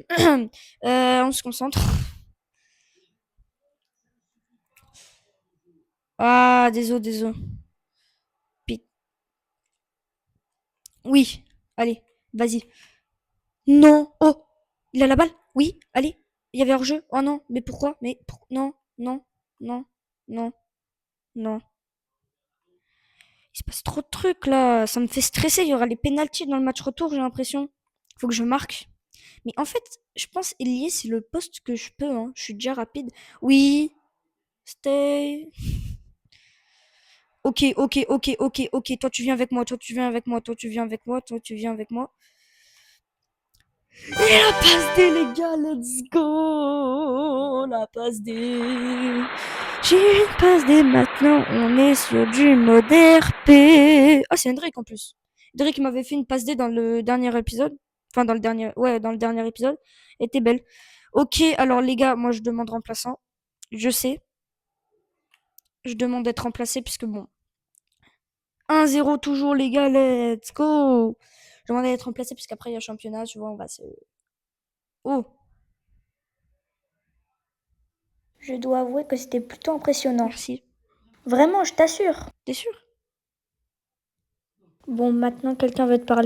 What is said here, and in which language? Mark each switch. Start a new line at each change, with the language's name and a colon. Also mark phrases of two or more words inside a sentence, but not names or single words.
French: On se concentre. Ah, désolé, désolé. Oui, allez, vas-y. Non, oh, il a la balle? Oui, allez. Il y avait hors-jeu? Oh non, mais pourquoi? Non, non, non, non, non. Il se passe trop de trucs là, ça me fait stresser. Il y aura les pénaltys dans le match retour, j'ai l'impression. Faut que je marque. Mais en fait, je pense ailier, c'est le poste que je peux. Hein. Je suis déjà rapide. Oui, stay. Ok, ok, ok, ok, ok. Toi, tu viens avec moi. Toi, tu viens avec moi. Toi, tu viens avec moi. Toi, tu viens avec moi. Et la passe D, les gars,
English: let's go.
French: La passe D. J'ai une passe D maintenant. On est sur du mode RP. Ah, c'est Hendrik en plus. Hendrik m'avait fait une passe D dans le dernier épisode. Enfin, dans le dernier, ouais, dans le dernier épisode. Elle était belle. Ok, alors les gars, moi je demande remplaçant. Je sais. Je demande d'être remplacé puisque bon. 1-0 toujours les gars,
English: let's go.
French: Je demande d'être remplacé puisqu'après il y a championnat, tu vois, on va se. Oh, Je dois avouer que c'était plutôt impressionnant. merci. Vraiment, je t'assure. T'es sûr? Bon, maintenant quelqu'un veut te parler.